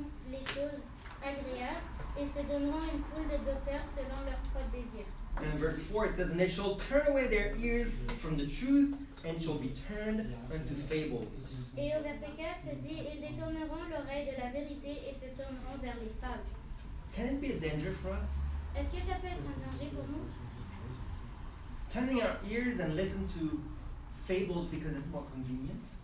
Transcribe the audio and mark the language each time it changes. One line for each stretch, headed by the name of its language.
French: les choses agréables et se donneront une foule de docteurs selon leur propre désir.
English: And in verse 4 it says, and they shall turn away their ears from the truth and shall be turned unto fables.
French: Et au verset 4, se dit, ils détourneront l'oreille de la vérité et se tourneront vers les fables.
English: Can it be a danger for us?
French: Est-ce que ça peut être un danger pour nous?
English: Turning our ears and listen to fables because it's more convenient?